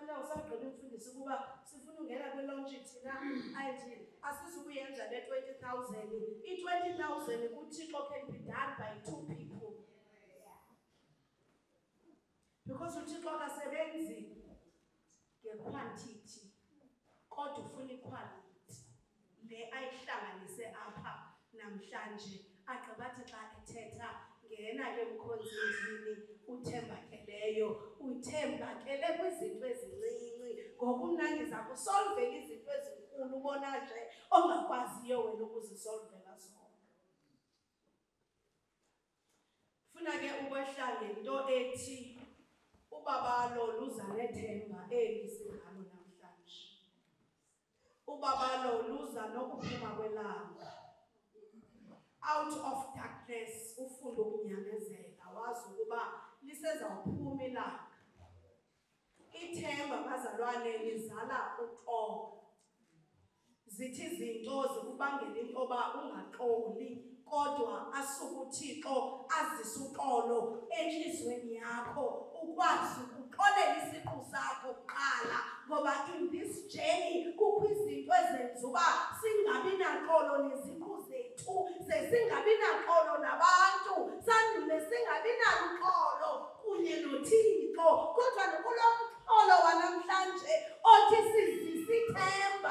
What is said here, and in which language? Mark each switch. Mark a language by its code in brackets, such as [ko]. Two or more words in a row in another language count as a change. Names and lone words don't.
[xh] sagqiba imfundiso ukuba sifuna ungena kwi-launch thina ayithi asizukuyenza le 20,000. [en] I-20,000 kuThixo can be done by 2 people. [xh] Because uThixo akasebenzi nge-quantity, kodwa ufuna i-quality. Le ayihlanganise apha namhlanje agqibathi xa ethetha ngena ke mkhonzini uthembakeleyo, uthembakele kwizinto ezincinci ngokumnandi zakusolvela izinto ezinkulu ubona nje ongakwaziyo wena ukuzisolvela zona. Funa ke ukwehla ngento ethi ubabalo luza nethemba eli singalo namhlanje. Ubabalo luza nokuphuma kwelanga. [en] Out of darkness [xh] ufunda ukunyamezela wazi ukuba lisezawuphuma ilanga. Ithemba bazalwane lizala uxolo. Zithi izinto zikubangela intoba ungaxoli, kodwa asuka uThixo azise uxolo enhlizweni yakho ukwazi ukuxolela isiqu sakho kuqala, ngoba [en] in this journey [xh] kukho izinto ezenza uba singabi naxolo neziqu zethu, singabi naxolo nabantu, sandule singabi naluxolo kunye noThixo, kodwa nokulo mxolo wanamhlanje othi sizise ithemba.